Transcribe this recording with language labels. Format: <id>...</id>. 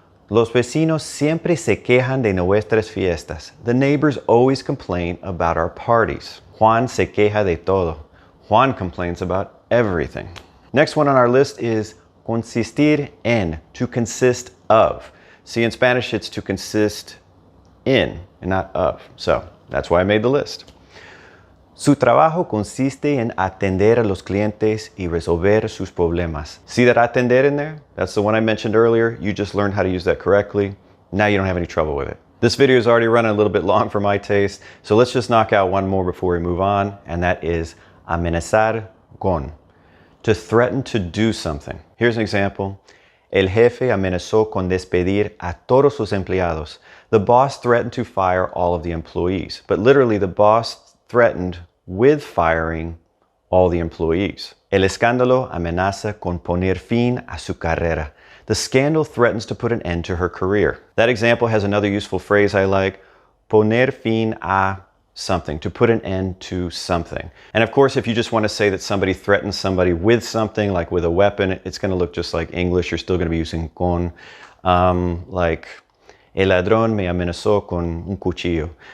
<es>Los vecinos siempre se quejan de nuestras fiestas.</es> <en>The neighbors always complain about our parties.</en> <es>Juan se queja de todo.</es> <en>Juan complains about everything. Next one on our list is consistir en, to consist of. See, in Spanish, it's to consist in and not of. So that's why I made the list.</en> <es>Su trabajo consiste en atender a los clientes y resolver sus problemas.</es> <en>See that atender in there? That's the one I mentioned earlier. You just learned how to use that correctly. Now you don't have any trouble with it. This video is already running a little bit long for my taste, so let's just knock out one more before we move on, and that is amenazar con, to threaten to do something. Here's an example.</en> <es>El jefe amenazó con despedir a todos sus empleados.</es> <en>The boss threatened to fire all of the employees, but literally the boss threatened with firing all the employees.</en> <es>El escándalo amenaza con poner fin a su carrera.</es> <en>The scandal threatens to put an end to her career. That example has another useful phrase I like, poner fin a something, to put an end to something. And of course, if you just want to say that somebody threatens somebody with something, like with a weapon, it's going to look just like English. You're still going to be using con, like,</en> <es>el ladrón me amenazó con un cuchillo.</es>